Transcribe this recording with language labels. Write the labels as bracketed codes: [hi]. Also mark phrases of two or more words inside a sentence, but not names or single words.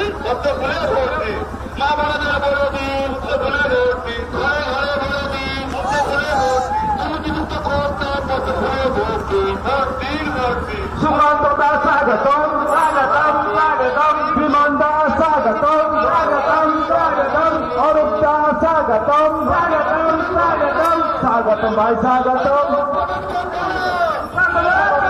[bn] পদ্ম ফুলে ভোট দিন, মা বোনেদের বলে দিন পদ্ম ফুলে ভোট দিন, ঘরে ঘরে বলে দিন পদ্ম ফুলে ভোট দিন, দুর্নীতিযুক্ত করতে পদ্ম ফুলে ভোট দিন, ভোট দিন, ভোট দিন। সুমন্তদা স্বাগতম স্বাগতম স্বাগতম, বিমনদা স্বাগতম স্বাগতম স্বাগতম, অরূপদা স্বাগতম স্বাগতম স্বাগতম, স্বাগতম ভাই স্বাগতম।